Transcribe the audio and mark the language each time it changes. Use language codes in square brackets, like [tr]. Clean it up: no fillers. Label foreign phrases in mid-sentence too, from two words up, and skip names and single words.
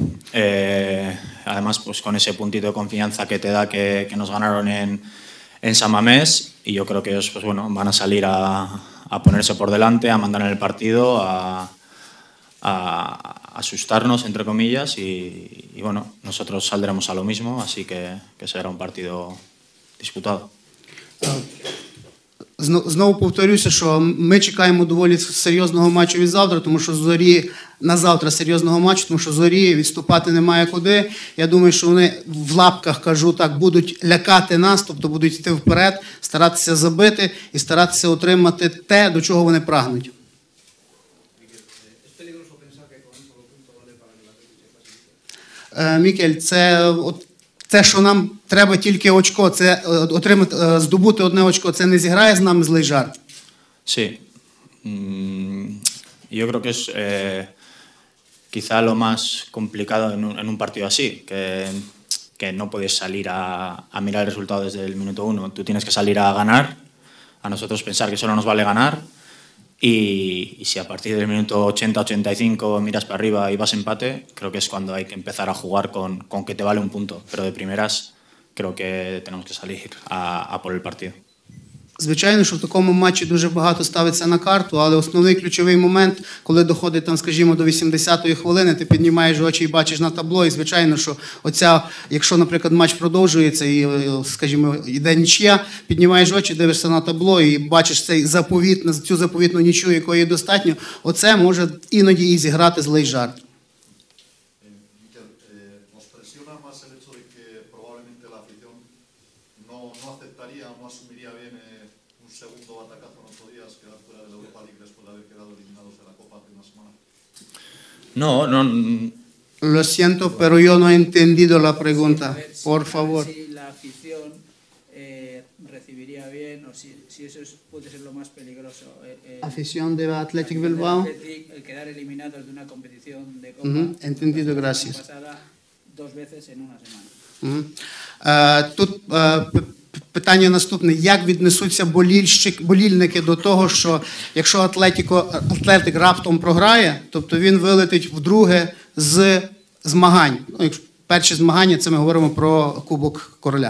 [es] Además, pues con ese puntito de confianza que te da que nos ganaron en San Mamés. Y yo creo que ellos pues, bueno, van a salir a ponerse por delante, a mandar en el partido, a asustarnos, entre comillas. Y bueno, nosotros saldremos a lo mismo, así que será un partido disputado. [uk] Знову повторюся, що ми чекаємо доволі серйозного матчу від завтра, тому що Зорі на завтра серйозного матчу, тому що Зорі відступати немає куди. Я думаю, що вони в лапках, кажу так, будуть лякати нас, тобто будуть йти вперед, старатися забити і старатися отримати те, до чого вони прагнуть. Мікель, це, що нам треба тільки очко, це здобути одне очко, це не зіграє з нами злий жарт? [es] Sí. Yo creo que es quizá lo más complicado en un partido así, que no puedes salir a mirar el resultado desde el minuto 1. Tú tienes que salir a ganar, a nosotros pensar que solo nos vale ganar, y si a partir del minuto 80-85 miras para arriba y vas empate, creo que es cuando hay que empezar a jugar con que te vale un punto. Pero de primeras creo que tenemos que salir a por el partido. [uk] Звичайно, що в такому матчі дуже багато ставиться на карту, але основний ключовий момент, коли доходить там, скажімо, до 80-ї хвилини, ти піднімаєш очі і бачиш на табло, і звичайно, що якщо, наприклад, матч продовжується і, скажімо, йде нічия, піднімаєш очі, дивишся на табло і бачиш цю заповітну нічию, якої достатньо, оце може іноді і зіграти злий жарт. [es] No. Lo siento, pero yo no he entendido la pregunta. Por favor. Si la afición recibiría bien o si eso puede ser lo más peligroso. Afición de Athletic Bilbao. El quedar eliminados de una competición de Copa. Entendido, gracias. Pasada 2 veces en una semana. [uk] Тут питання наступне. Як віднесуться болільники до того, що якщо Атлетик раптом програє, тобто він вилетить вдруге з змагань. Перші змагання, це ми говоримо про Кубок Короля.